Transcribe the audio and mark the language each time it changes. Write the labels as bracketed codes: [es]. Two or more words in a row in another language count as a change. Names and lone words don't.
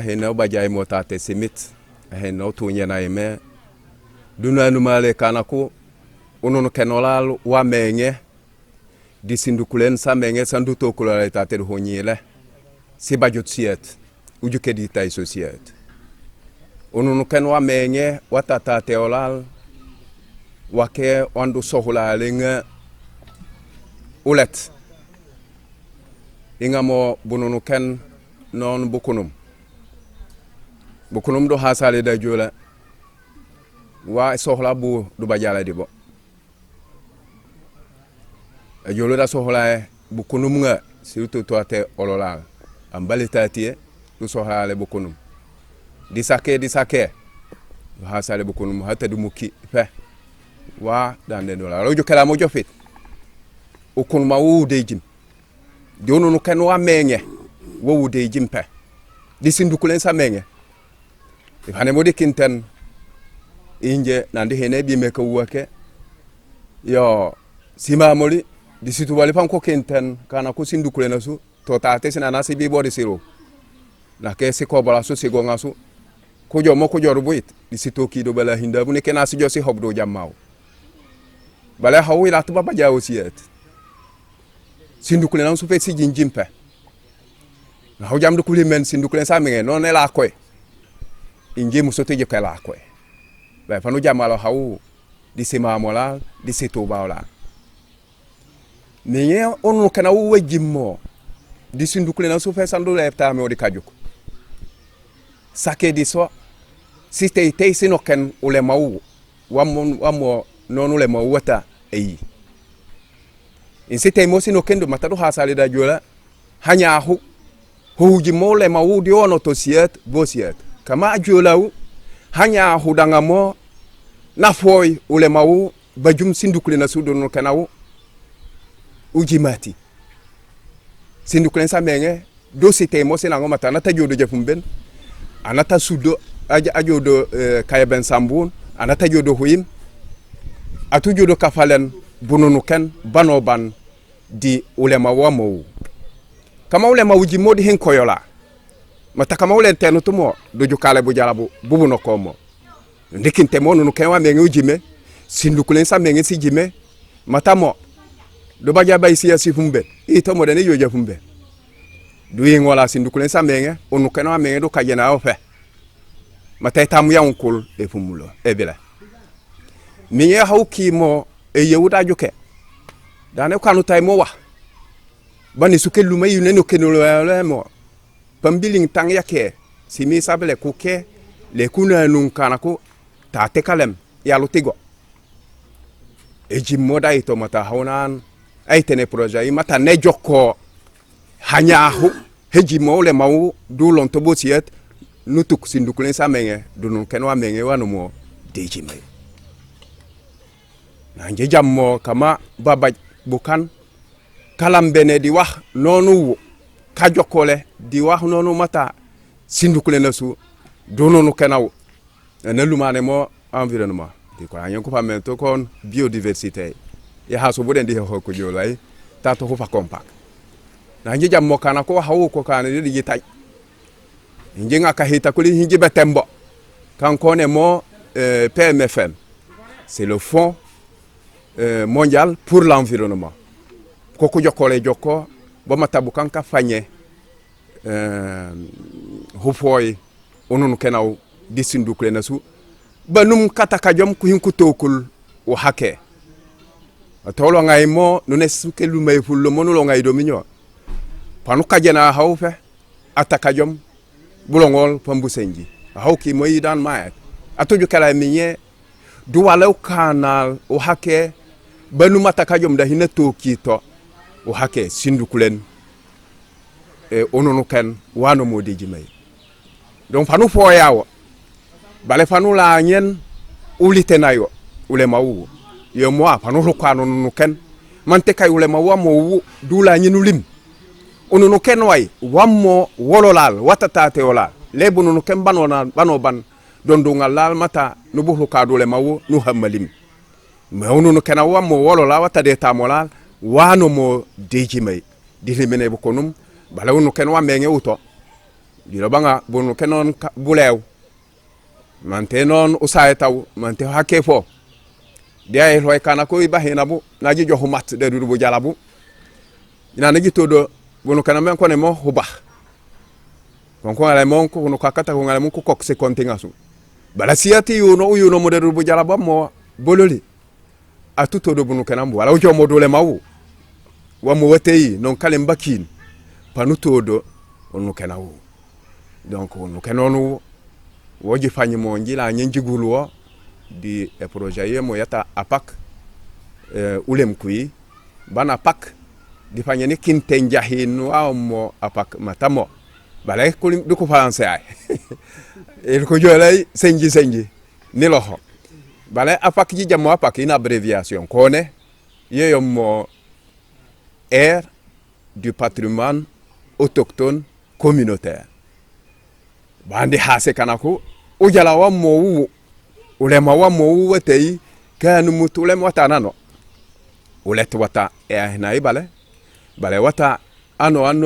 [dyo] heno bajay motate simit heno tunyena ime dunanu male kanako ununu kenolal wa menye disindukulen sa menye sanduto kulala tate honyele si bajot siet ujuke di tay societe ununu ken wa menye watata teolal wake wandu sohula lenga ulet ingamo bununu ken non bukunum do hasale da jola wa sohla bu du bajala di bo jolo da sohla bukunum nga surtout to te ololal ambalitatie du sohla le bukunum di sake hasale bukunum hatta du muki fe wa dande dola rojo kala mo jofit ukun ma wu de jim di onunu ken wa menge wo wude jimpe di sindukulen sa menge ifane modi kinten inje nandi hene bi meka wake yo sima moli di situ wali pan ko kinten kana ko sindukulen asu to tate sina nasi bi bodi siro na ke se ko bala su se go ngasu ko jo mo ko jo rubuit di situ ki do bala hinda bu ne kena si jo si hobdo jammaw bala hawi la tuba baja osiyet sindukulen su fe si jinjimpe na ho jam do kuli men sindukulen sa menge non e la koy inje musote je kala koy ba fanu jamalo hawu di sima mola di situ bawla ni onu kana wu wajimmo di sindukulen su fe sandu lepta me odi kajuko sake di so site te sinoken ule mawu wamo non ule mawu wata eyi insite mo sinoken do matado hasale da jola hanya huji mole mawu di ono to siet bosiet kama jolawu hanya hudanga mo na foy ule mawu bajum sindukulen na sudo no kanawu ujimati sindukulen sa menge do site mo sinango matana ta jodo jefumben anata sudo ajodo kayben sambun anata jodo huyim atu jodo kafalen bununu ken banoban di ulema wamo kama ulema wuji modi hin koyola mata kama ulen tenu tumo do jukale bu jalabu bubu no komo ndikinte mo nunu ken wa mengi ujime sindukulen sa mengi si jime mata mo do baja bay siya sifumbe ito mo dane yoje fumbe duyi ngola sindukulen sa mengi onu ken wa mengi do kajena ofe mata tamu ya unkul e fumulo e bela miye hawki mo e yewuda joke dane kanu tay mo wa bani suke luma yune no kenolo mo pambiling tang yake simi sabele kuke le kuna nun kanako ta tekalem ya lutigo e jimmoda ito mata hawnan ay tene projet yi mata ne jokko hanyahu heji mole mawu du lon to bosiet nutuk sindukulen sa menge dunun kenwa menge wanu mo deji may nanje jammo kama baba bukan kalam bene di wax nonu ka jokole di wax nonu mata sindukulen nasu dununu kenaw na lumane mo environnement di ko anyon ko pamento kon biodiversité ya haso boden di ho ko jolay tato ko fa compact nanje jammo kana ko hawo ko kana di yitay njinga kahita kuli hinji betembo kan kone mo PMFM [fr] c'est le fonds mondial pour l'environnement [dyo] koko jokole jokko bo matabu kan ka fanye hufoy onunu kenaw disindukle nasu banum kataka jom ku hinku tokul o hake tolo ngay mo nune suke lumay fullo monulo ngay dominyo panu kajena hawfe ataka jom bulongol pambu senji hawki moyi dan maet atoju kala minye duwalaw kanal o hake banu mataka jom da hina toki to o hake sindukulen ononu ken wano modiji may donc fanu foyawo bale fanu la nyen ulitenayo ule mawu yo mo fanu rokano nu ken mante kay ule mawu mo dula nyinu lim onunu ken way wammo wololal watatate olal lebunu nu ken banona banoban dondo ngalal mata no buhu kadule mawu nu hamalim ma onunu ken wammo wolola watade tamolal wano mo deji may dilimene bukonum bala onu ken wa menge uto dilo banga bunu kenon bulew mante non usaye taw mante hakefo dia e roy kana ko iba hinabu naji johu mat de dubu jalabu ina naji todo bunu kana men ko ne mo huba kon ala mon ko no kakata ko ngala mon ko kok se kontingasu bala siati yuno mo de dubu jalabu mo bololi a tuto do bunu kana mbo wala o jomo dole mawu wa mo watei non kale mbakin panuto do onu kana wu donc onu kanonu woji fanyi mo njila nyenjigulu di projet yemo yata apak ulem kui bana pak di fanyi ni kintenja hinu au mo apak matamo balay ko du ko français ay el ko jolay senji ni loxo balay apak ji jamo apak [fr] une abréviation [dyo] kone yeyom mo [fr] air du patrimoine autochtone communautaire. [dyo] Bandi hase kanako ujala wa mowu ulema wa mowu wetei kanu mutule watana no ulet wata na ibale bale wata ano